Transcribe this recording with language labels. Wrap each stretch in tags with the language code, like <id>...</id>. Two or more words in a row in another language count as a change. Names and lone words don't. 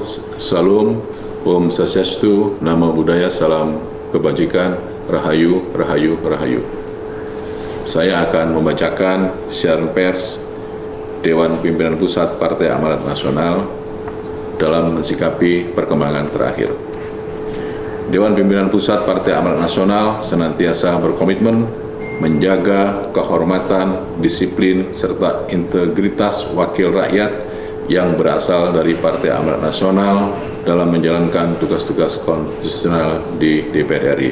<id>Salam,</id> <sa>Om Swastiastu,</sa> <pi>Namo Buddhaya,</pi> <id>salam kebajikan, rahayu, rahayu, rahayu. Saya akan membacakan siaran pers Dewan Pimpinan Pusat Partai Amanat Nasional dalam mensikapi perkembangan terakhir. Dewan Pimpinan Pusat Partai Amanat Nasional senantiasa berkomitmen menjaga kehormatan, disiplin, serta integritas wakil rakyat yang berasal dari Partai Amanat Nasional dalam menjalankan tugas-tugas konstitusional di DPR RI.</id>